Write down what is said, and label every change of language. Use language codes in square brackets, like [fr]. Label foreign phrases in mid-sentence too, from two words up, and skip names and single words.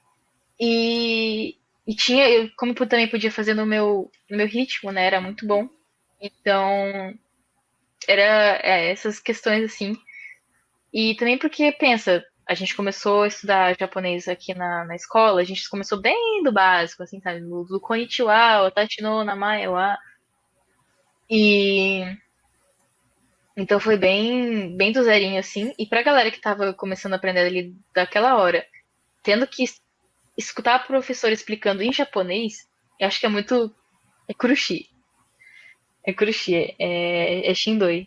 [pt] E como eu também podia fazer no meu ritmo, né? Era muito bom. Então, essas questões assim. E também porque, pensa, a gente começou a estudar japonês aqui na escola, a gente começou bem do básico, assim, sabe? [ja] Do こんにちは、私の名前は. [pt] E então foi bem, bem do zerinho, assim. E pra galera que tava começando a aprender ali daquela hora, tendo que escutar a professora explicando em japonês, eu acho que é muito. É kurushi. É kurushi, é shindoi.